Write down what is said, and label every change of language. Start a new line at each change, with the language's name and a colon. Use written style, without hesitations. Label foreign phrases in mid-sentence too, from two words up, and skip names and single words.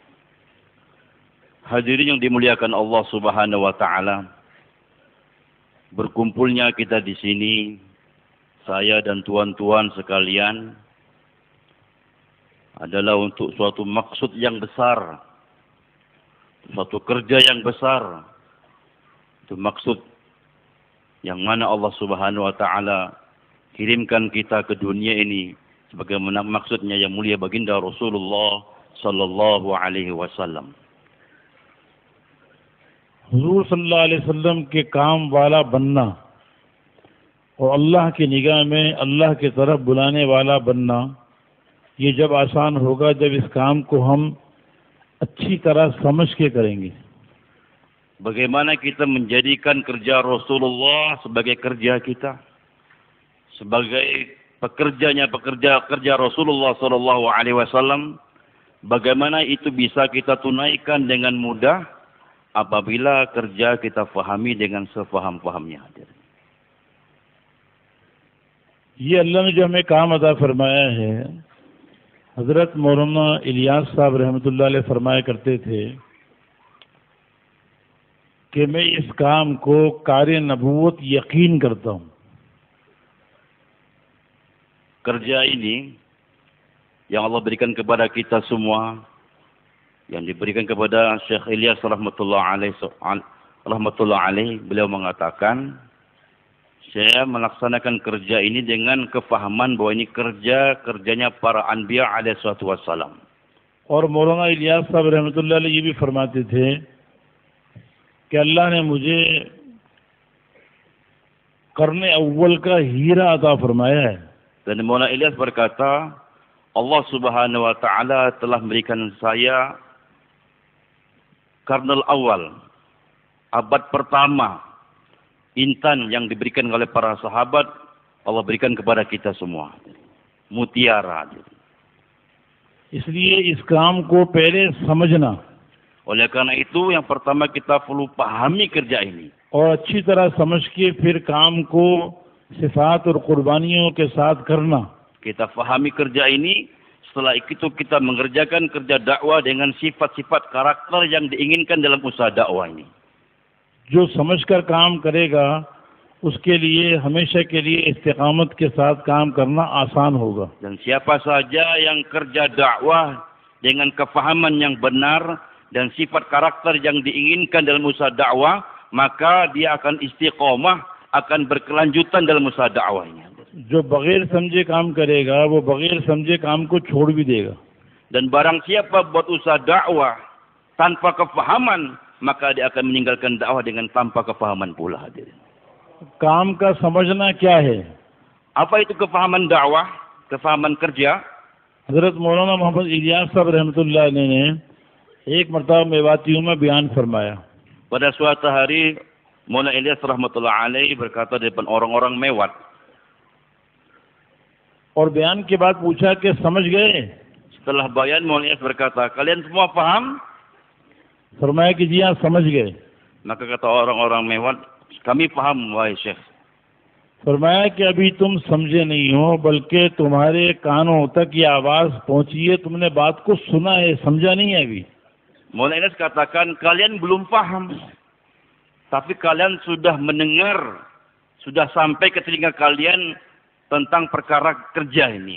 Indonesian: Hadirin yang dimuliakan Allah
Arabic: سبحانه وتعالى,
Indonesian: berkumpulnya kita di sini, saya dan tuan-tuan sekalian, adalah untuk suatu maksud yang besar, suatu kerja yang besar. Itu maksud yang mana Allah
Arabic: سبحانه وتعالى
Indonesian: kirimkan kita ke dunia ini sebagaimana maksudnya yang mulia baginda Rasulullah
Arabic: صلى الله عليه وسلم.
Hindi: हुजूर
Arabic: صلى الله عليه وسلم
Hindi: के काम वाला बनना और अल्लाह की निगाह में अल्लाह की तरफ बुलाने वाला बनना, ये जब आसान होगा जब इस काम को हम अच्छी तरह समझ के करेंगे।
Indonesian: Bagaimana kita menjadikan kerja Rasulullah sebagai kerja kita, sebagai kerja Rasulullah
Arabic: صلى الله عليه وسلم,
Indonesian: bagaimana itu bisa kita tunaikan dengan mudah apabila kerja kita fahami dengan sefaham-fahamnya.
Hindi: ये अल्लाह ने जो हमें काम अता फरमाया है, हजरत मौलाना इलियास साहब
Arabic: رحمة الله عليه
Hindi: फरमाया करते थे कि मैं इस काम को कार्य नबूवत यकीन करता हूँ।
Indonesian: Kerja ini yang Allah berikan kepada kita semua, yang diberikan kepada Syekh Ilyas
Arabic: رحمة الله عليه,
Indonesian: beliau mengatakan, saya melaksanakan kerja ini dengan kefahaman bahwa ini kerjanya para anbiya
Arabic: عليه الصلاة والسلام.
Hindi: और मौलाना इलियास साहब
Arabic: رحمة الله عليه
Hindi: ये भी फरमाते थे कि अल्लाह ने मुझे करने अव्वल का हीरा अता फरमाया है।
Indonesian: Dan Maulana Ilyas berkata, Allah
Arabic: سبحانه وتعالى
Indonesian: telah memberikan saya
Arabic: القرن الأول,
Indonesian: abad pertama, intan yang diberikan oleh para sahabat, Allah berikan kepada kita semua. Mutiara.
Hindi: इसलिए इस काम को पहले समझना,
Indonesian: oleh karena itu yang pertama kita perlu pahami kerja ini.
Hindi: और अच्छी तरह समझ के फिर काम को सिफात और कुर्बानियों के साथ करना।
Indonesian: Kita fahami kerja ini, setelah itu kita mengerjakan kerja dakwah dengan sifat-sifat karakter yang diinginkan dalam usaha dakwah ini.
Hindi: जो समझकर काम करेगा उसके लिए हमेशा के लिए इस्तिकामत के साथ काम करना आसान होगा।
Indonesian: Dan siapa saja yang kerja dakwah dengan kefahaman yang benar dan sifat karakter yang diinginkan dalam usaha dakwah, maka dia akan istiqomah, akan berkelanjutan dalam usaha dakwahnya.
Hindi: जो बगैर समझे काम करेगा वो बगैर समझे काम को छोड़ भी देगा।
Indonesian: Dan barang siapa buat usaha dakwah tanpa kefahaman, maka dia akan meninggalkan dakwah dengan tanpa kefahaman pula.
Hindi: काम का समझना क्या है?
Indonesian: Apa itu kefahaman dakwah, kefahaman kerja?
Hindi: हजरत मौलाना मोहम्मद इलियास साहब
Arabic: رحمة الله عليه
Hindi: ने एक मरतबा मेवातियों में बयान फरमाया।
Indonesian: Pada suatu hari Maulana Ilyas
Arabic: رحمة الله عليه
Indonesian: berkata di depan orang-orang Mewat.
Hindi: और बयान के बाद पूछा कि समझ गए?
Indonesian: Setelah bayan Maulana Ilyas berkata, kalian semua paham?
Hindi: फरमाया कि जी हाँ समझ गए।
Indonesian: Maka kata orang-orang Mewat, kami paham wahai Syekh.
Hindi: फरमाया कि अभी तुम समझे नहीं हो, बल्कि तुम्हारे कानों तक ये आवाज पहुंची है, तुमने बात को सुना है, समझा नहीं है अभी।
Indonesian: Maulana Ilyas katakan, kalian belum paham, tapi kalian sudah mendengar, sudah sampai ke telinga kalian tentang perkara kerja ini.